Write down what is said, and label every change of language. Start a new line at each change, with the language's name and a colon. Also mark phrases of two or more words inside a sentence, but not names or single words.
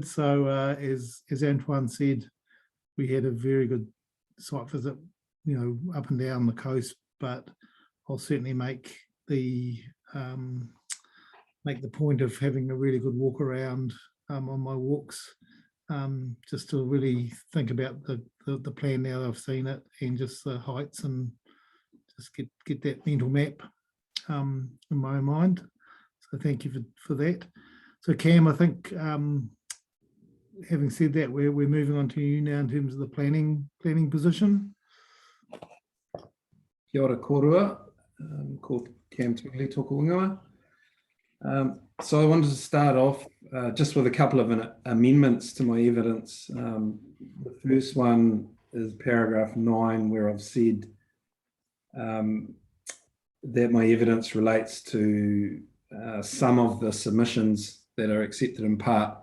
English: So as Antoine said, we had a very good site visit, up and down the coast, but I'll certainly make the point of having a really good walk around on my walks, just to really think about the plan now that I've seen it, and just the heights, and just get that mental map in my own mind. So thank you for that. So Cam, I think having said that, we're moving on to you now in terms of the planning position.
Māori: Kia ora kōrua, called Cam Twigley, tōku ingoa.
English: So I wanted to start off just with a couple of amendments to my evidence. The first one is paragraph 9, where I've said that my evidence relates to some of the submissions that are accepted in part.